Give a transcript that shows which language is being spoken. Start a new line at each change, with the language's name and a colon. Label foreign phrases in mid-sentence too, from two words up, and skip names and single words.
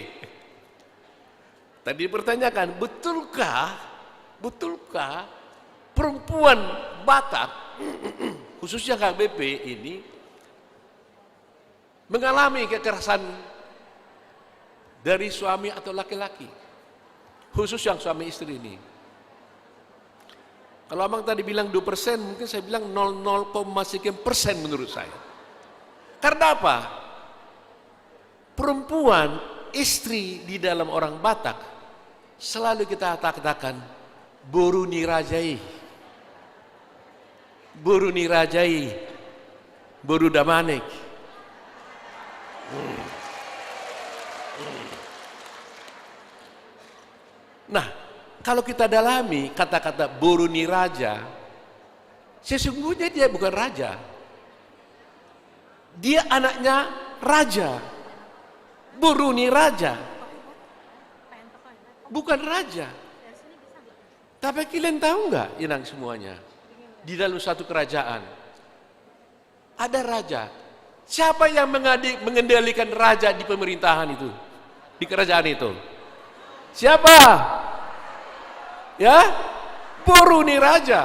Indonesian: Tadi dipertanyakan, betulkah perempuan Batak, khususnya HKBP ini, mengalami kekerasan dari suami atau laki-laki, khusus yang suami istri ini. Kalau abang tadi bilang 2%, mungkin saya bilang 0,0% menurut saya. Karena apa? Perempuan, istri di dalam orang Batak, selalu kita katakan,
Batak Toba: boru nirajai, boru damanek.
Indonesian: Nah, kalau kita dalami kata-kata
Batak Toba: boru niraja,
Indonesian: sesungguhnya dia bukan raja. Dia anaknya raja.
Batak Toba: Boru niraja.
Indonesian: Bukan raja. Tapi kalian tahu nggak, inang semuanya? Di dalam satu kerajaan ada raja. Siapa yang mengendalikan raja di pemerintahan itu? Di kerajaan itu? Siapa? Ya,
Batak Toba: Boruni Raja.